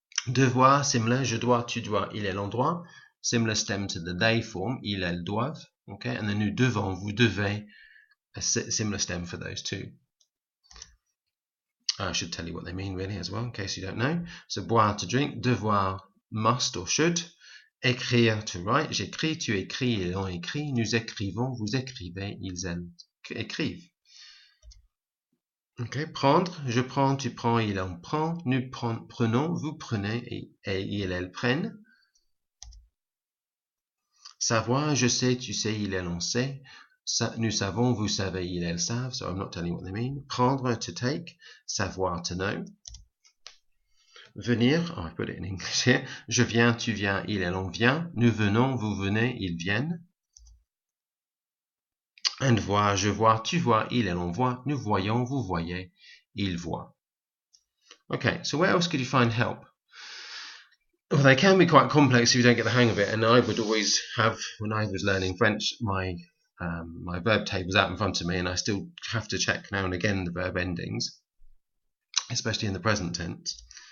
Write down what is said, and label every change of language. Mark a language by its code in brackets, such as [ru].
[fr] Devoir, similar, je dois, tu dois, il, elle, on doit. [en] Similar stem to the they form, [fr] il, elles doivent. Okay. [en] And then [fr] nous devons, vous devez, [en] a similar stem for those two. I should tell you what they mean really as well, in case you don't know. [fr] So boire, [en] to drink, [fr] devoir, [en] must or should, [fr] écrire, [en] to write, [fr] j'écris, tu écris, ils ont écrit, nous écrivons, vous écrivez, ils, elles écrivent. Okay. Prendre, je prends, tu prends, il, on prend, nous prenons, vous prenez, et ils, elles prennent. Savoir, je sais, tu sais, il, elle, on sait. Nous savons, vous savez, ils, elles savent. [en] So I'm not telling you what they mean. Prendre, to take. Savoir, to know. Venir, I put it in English here. [fr] Je viens, tu viens, il, elle, on vient. Nous venons, vous venez, ils viennent. And voir, je vois, tu vois, il, elle, on voit. Nous voyons, vous voyez, ils voient. [en] Okay, so where else could you find help? Well, they can be quite complex if you don't get the hang of it. And I would always have, when I was learning French, my verb tables out in front of me, and I still have to check now and again the verb endings, especially in the present tense.